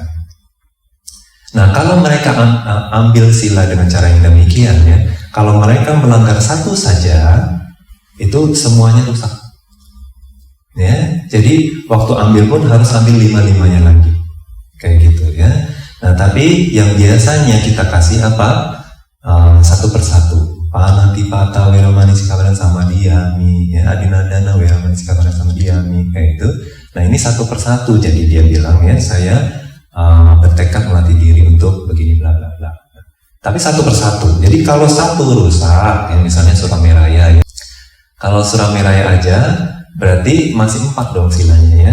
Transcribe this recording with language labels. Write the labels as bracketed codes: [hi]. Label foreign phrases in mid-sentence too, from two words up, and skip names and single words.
[id] Nah, kalau mereka ambil sila dengan cara yang demikian, ya, kalau mereka melanggar 1 saja, itu semuanya rusak, ya. Jadi waktu ambil pun harus ambil 5-5-nya lagi, kayak gitu, ya. Nah, tapi yang biasanya kita kasih apa? 1 persatu. [pi] Panatipata Weramani Sikapana Samadhiyami, ya, Adinadana Weramani Sikapana Samadhiyami, [id] kayak itu. Nah, ini 1 persatu. Jadi dia bilang, ya, saya bertekad melatih diri untuk begini bla bla bla. Tapi 1 persatu. Jadi kalau 1 rusak, ya, misalnya Suramiraya, ya. Kalau Suramiraya aja berarti masih 4 dong silanya, ya.